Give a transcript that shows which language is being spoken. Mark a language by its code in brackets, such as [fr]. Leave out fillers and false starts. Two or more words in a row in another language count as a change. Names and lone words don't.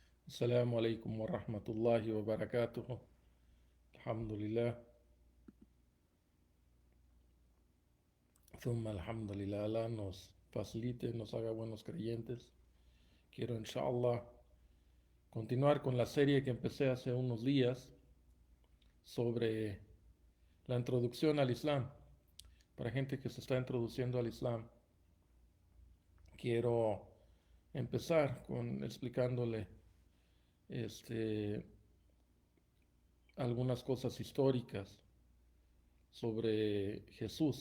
[ar] السلام عليكم ورحمة الله وبركاته. الحمد لله. ثم الحمد لله. [es] Allah nos facilite, nos haga buenos creyentes. Quiero, inshallah, continuar con la serie que empecé hace unos días sobre la introducción al Islam. Para gente que se está introduciendo al Islam, quiero empezar con explicándole este, algunas cosas históricas sobre Jesús.